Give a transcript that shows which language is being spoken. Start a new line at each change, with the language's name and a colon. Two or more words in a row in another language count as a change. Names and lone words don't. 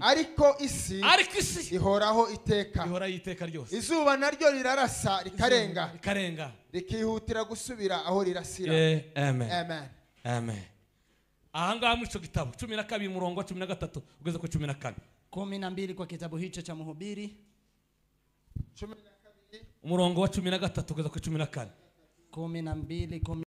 Kinyarwanda: Ariko isi ihoraho iteka ryose. Izuba naryo rirarasa rikarenga rikihutira gusubira aho rirasira. Amen. Ahangaha muri cyo gitabo 12 murongo wa 13 ugeze ku 14.
Swahili: 12 kwa kitabu hicho cha Mhubiri 12
Kinyarwanda: umurongo wa 13 ugeze ku 14. 12